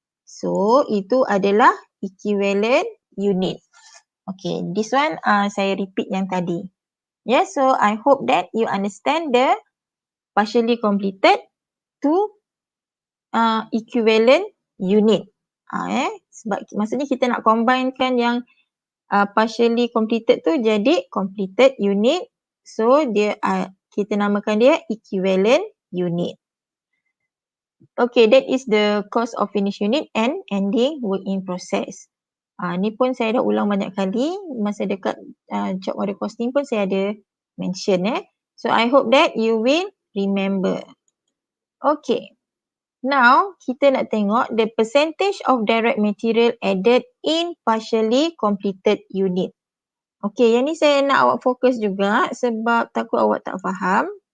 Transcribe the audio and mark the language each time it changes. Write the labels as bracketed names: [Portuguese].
[Malay] So, itu adalah equivalent unit. Okay, [English] this one [Malay] saya repeat yang tadi. [English] Yes, so I hope that you understand the partially completed to equivalent unit. [Malay] Sebab maksudnya kita nak combinekan yang partially completed tu jadi completed unit. So, dia kita namakan dia equivalent unit. [English] Okay, that is the cost of finished unit and ending work in process. [Malay] Ni pun saya dah ulang banyak kali. Masa dekat job order costing pun saya ada mention. [English] So, I hope that you will remember. Okay. Now, [Malay] kita nak tengok [English] the percentage of direct material added in partially completed unit. [Malay] Okay, yang ni saya nak awak fokus juga sebab takut awak tak faham.